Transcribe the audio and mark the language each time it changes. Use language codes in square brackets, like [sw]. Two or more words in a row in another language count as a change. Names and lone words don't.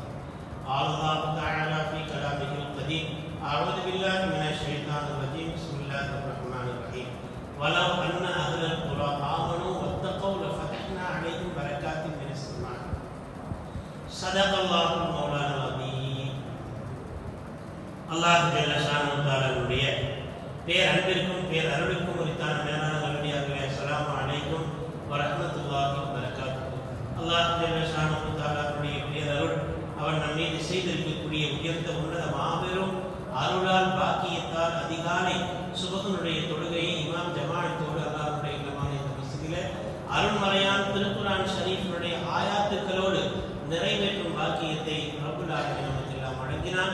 [ar] قال الله تعالى في كلامه القديم: أعوذ بالله من الشيطان الرجيم، بسم الله الرحمن الرحيم. ولو أن أهل القرى آمنوا واتقوا لفتحنا عليهم بركات من السماء. صدق الله مولانا العظيم. [ta] அல்லாஹ் [ar] جل شأنه تعالى [ta] பேரன்பிற்கும் பேரருளுக்கும் உரித்தான மேலான நல்லடியார்களே, [ar] السلام عليكم ورحمة الله وبركاته. [ta] அல்லாஹ் [ar] جل شأنه تعالى [ta] பேரருள், அவன் நம் மீது செய்திருக்கக்கூடிய உயர்ந்த உன்னத மாபெரும் அருளால் பாக்கியத்தால் அதிகாலை சுபஹனுடைய தொழுகையை இமாம் ஜமாஅத்தோடு அல்லாஹ்வுடைய இல்லமான இந்த மஸ்ஜிதிலே அருள்மறையான் திருக்குர்ஆன் ஷரீஃபினுடைய ஆயாத்துக்களோடு நிறைவேற்றும் பாக்கியத்தை [ar] رب العالمين [ta] நமக்கு எல்லாம் வழங்கினான்.